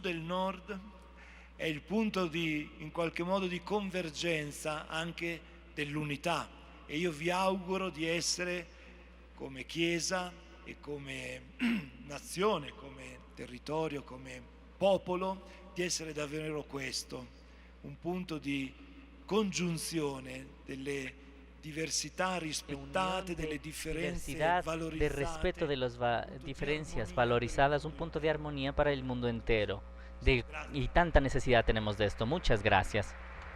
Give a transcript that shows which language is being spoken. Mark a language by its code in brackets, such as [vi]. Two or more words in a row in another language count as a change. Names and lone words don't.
[it] e il nord, è il punto in qualche modo di convergenza anche dell'unità, e io vi auguro di essere come Chiesa e come nazione, come territorio, come popolo, di essere davvero questo, un punto di congiunzione delle diversità rispettate, delle differenze valorizzate. [es] Del respeto de las diferencias valorizadas, un punto de armonía para el mundo entero. Y tanta necesidad tenemos de esto. Muchas gracias.